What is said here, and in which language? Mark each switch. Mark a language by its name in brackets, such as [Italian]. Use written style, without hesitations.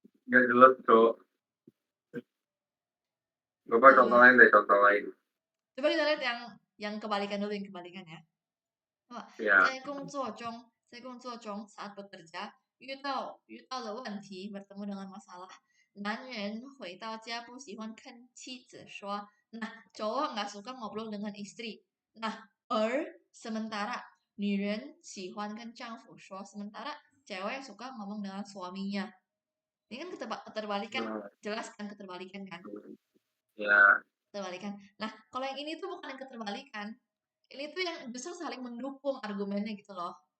[Indonesian] Nggak jelas, Cok. Coba contoh lain deh, contoh lain. Coba kita lihat yang kebalikan dulu, yang kebalikan ya. Ya. [Chinese] 在工作中 [Indonesian] saat bekerja [Chinese] 遇到了问题 [Indonesian] bertemu dengan masalah. [Chinese] 男人回到家不喜欢跟妻子说. [Indonesian] Nah, cowok nggak suka ngobrol dengan istri. Nah, sementara [Chinese] 女人喜欢跟丈夫说. [Indonesian] Sementara cewek suka ngomong dengan suaminya. Ini kan keterbalikan, jelas kan keterbalikan kan? Ya. Keterbalikan. Nah, kalau yang ini tuh bukan yang keterbalikan. Ini tuh yang justru saling mendukung argumennya gitu loh.